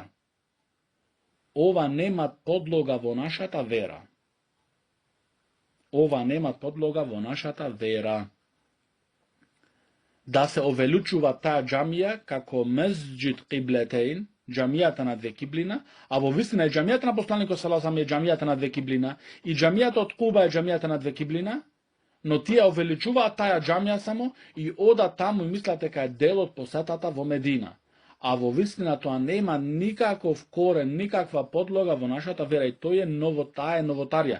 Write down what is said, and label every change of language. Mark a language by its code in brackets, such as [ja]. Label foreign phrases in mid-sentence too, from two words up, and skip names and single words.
[mk] Ова нема подлога во нашата вера. Ова нема подлога во нашата вера. Да се овеличува таа џамија како Месџид Киблетейн, џамијата на две киблина, а во вистина е џамијата на посланикот [ar] صلى الله عليه وسلم [mk] е џамијата на две киблина, и џамијата од Куба е џамијата на две киблина, но тие увеличуваат таа џамија само и одат таму и мислат дека е дел од посетата во Медина. А во вистина тоа нема никаков корен, никаква подлога во нашата вера, и тоа е новотарија.